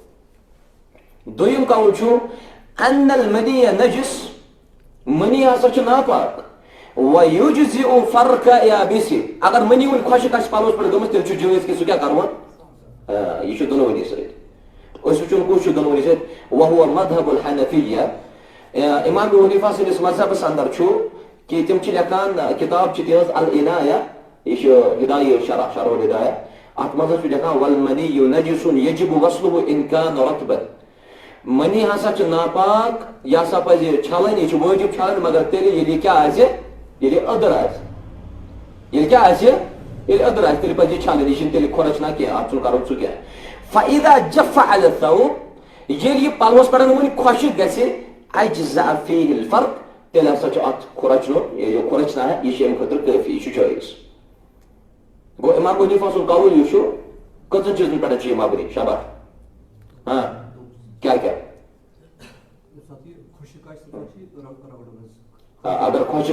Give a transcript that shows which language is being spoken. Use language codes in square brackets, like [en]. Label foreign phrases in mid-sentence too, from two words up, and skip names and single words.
[ks] دوٚیِم قول چھُ [ar] ان المنی نجس [ks] منی ہسا چھُ ناپاک [ar] وَيُجْزِئُ فَرْقَ يَابِسِ [ks] اگر منی وٕنۍ خۄشِک آسہِ پلوس پٮ۪ٹھ گٔمٕژ تیٚلہِ چھُ جٲیز کہِ سُہ کیٛاہ کرون یہِ چھُ دۄنوٕنی سۭتۍ أسۍ وٕچھُن کُس چھُ دۄنوٕنی سۭتۍ [ar] وَهُوَ مذهب الحنفیہ [ks] امام ابو حنیفہ سٕنٛدِس مذہبس اندر چھُ کہِ تِم چھِ لیکھان کِتاب چھِ تِہنٛز العنایہ یہِ چھُ ہدایہ شرح الہدایہ اتھ منٛز چھُ لیکھان [ar] والمنی نجس یجب غسلہ ان کان رطبا [ks] منی ہسا چھُ ناپاک یہِ ہسا پزِ چھلٕنۍ یہِ چھُ وٲجب چھلٕنۍ مگر تیٚلہِ ییٚلہِ یہِ کیٛاہ آسہِ ییٚلہِ أدٕر آسہِ ییٚلہِ کیٛاہ آسہِ ییٚلہِ أدٕر آسہِ تیٚلہِ پزِ یہِ چھلٕنۍ یہِ چھُنہٕ تیٚلہِ کھۄرچنا کینٛہہ اتھ چھُنہٕ کرُن سُہ کینٛہہ [ar] فاذا جف علی الثوب [ks] ییٚلہِ یہِ پلوس پٮ۪ٹھ وٕنۍ خۄشِک گژھِ [ar] اجزأ فیہ الفرق [ks] تیٚلہِ ہسا چھُ اتھ کھۄرچنُن یہِ کھۄرچنا ہے یہِ چھُ امہِ خٲطرٕ کٲفی یہِ چھُ جٲیز گوٚو امام ابو حنیفہ سُنٛد قول یُس چھُ کٔژن چیٖزن پٮ۪ٹھ چھُ یہِ مبنی شاباش کیٛاہ کیٛاہ اگر خۄشِک